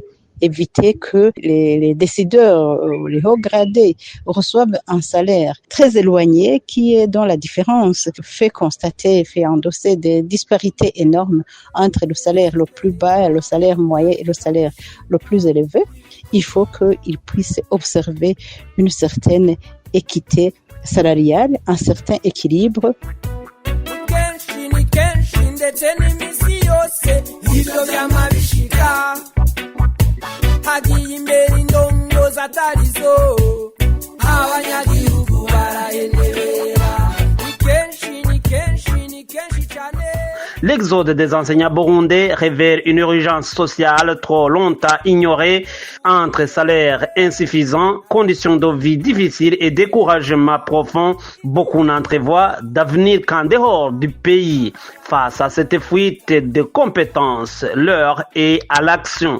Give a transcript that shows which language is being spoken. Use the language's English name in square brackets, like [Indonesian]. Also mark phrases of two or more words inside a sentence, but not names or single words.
[French] Éviter que les décideurs, les hauts gradés reçoivent un salaire très éloigné dont la différence fait endosser des disparités énormes entre le salaire le plus bas, le salaire moyen et le salaire le plus élevé. Il faut qu'ils puissent observer une certaine équité salariale, un certain équilibre. [Rundi] Hagiye imbere indongo zatarizo abanyagihugu barahenebera ni kenshi cyane. [French] L'exode des enseignants burundais révèle une urgence sociale trop longtemps ignorée entre salaires insuffisants, conditions de vie difficiles et découragement profond. Beaucoup n'entrevoient d'avenir qu'en dehors du pays. Face à cette fuite de compétences, l'heure est à l'action.